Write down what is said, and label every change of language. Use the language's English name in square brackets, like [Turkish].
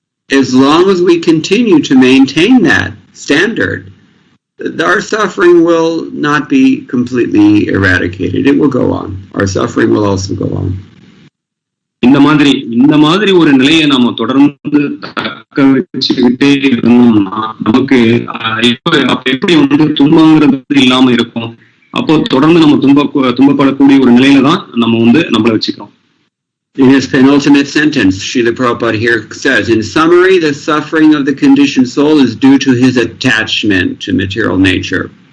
[English] As long as we continue to maintain that standard, our suffering will not be completely eradicated. It will go on. Our suffering will also go on. [Tamil] இந்த மாதிரி ஒரு நிலையை நாம தொடர்ந்து தக்க வச்சுக்கிட்டே இருந்தோம்னா நமக்கு எப்படி வந்து துன்பங்கிறது இல்லாம இருக்கும். அப்போ தொடர்ந்து நம்ம துன்பப்படக்கூடிய ஒரு நிலையில தான் நம்ம வந்து நம்மள வச்சுக்கிறோம். [English] In his penultimate sentence, Srila Prabhupada here says, in summary, the suffering of the conditioned soul is due to his attachment to material nature.